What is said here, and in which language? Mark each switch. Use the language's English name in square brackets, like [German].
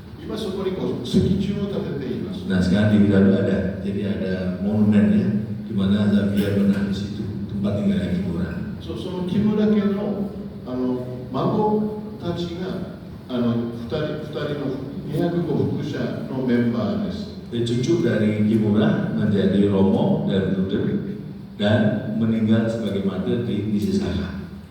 [Japanese] 今そこに石柱を建てています。 [Indonesian] Nah sekarang di Hirado ada, jadi ada monumen ya, di mana Xavier pernah di situ tempat tinggalnya Kimura. [Japanese] その木村家の孫たちが2人の205副社のメンバーです。 [Indonesian] Cucu dari Kimura menjadi Romo dan Bruder dan meninggal sebagai martir di Nisisaka.